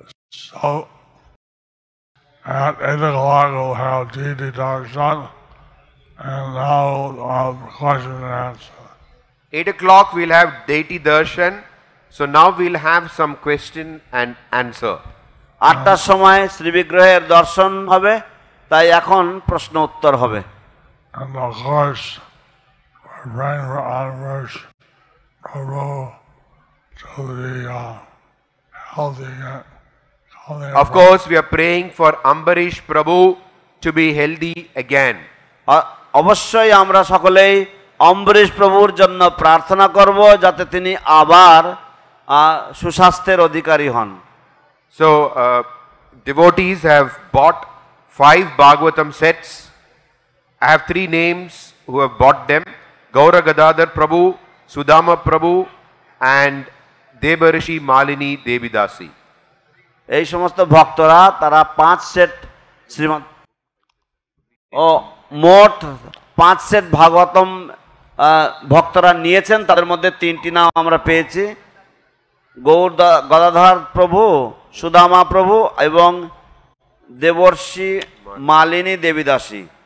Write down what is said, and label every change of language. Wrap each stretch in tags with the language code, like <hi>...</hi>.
<en>So at 8 o'clock we'll have deity darshan, and now question and answer. 8 o'clock we'll have deity darshan. So now we'll have some question and answer.</en> <bn>8টার সময় শ্রী বিগ্রহের দর্শন হবে, তাই এখন প্রশ্ন উত্তর হবে।</bn> <en>And of course, we're praying for Amrish Prabhu to be healthy again. Of course, we are praying for Ambarish Prabhu to be healthy again.</en> <bn>অবশ্যই আমরা সকলেই অম্বরীশ প্রভুর জন্য প্রার্থনা করব যাতে তিনি আবার সুস্বাস্থ্যের অধিকারী হন।</bn> <en>So devotees have bought 5 Bhagavatam sets. I have 3 names who have bought them: Gaura Gadadhar Prabhu, Sudama Prabhu, and Debarishi Malini Devidasi.</en> <bn>এই সমস্ত ভক্তরা তারা 5 সেট শ্রীমৎ মোট 5 সেট ভাগবতম ভক্তরা নিয়েছেন। তাদের মধ্যে 3টি নাম আমরা পেয়েছি: গৌর গদাধর প্রভু, সুদামা প্রভু এবং দেবর্ষি মালিনী দেবীদাসী।</bn>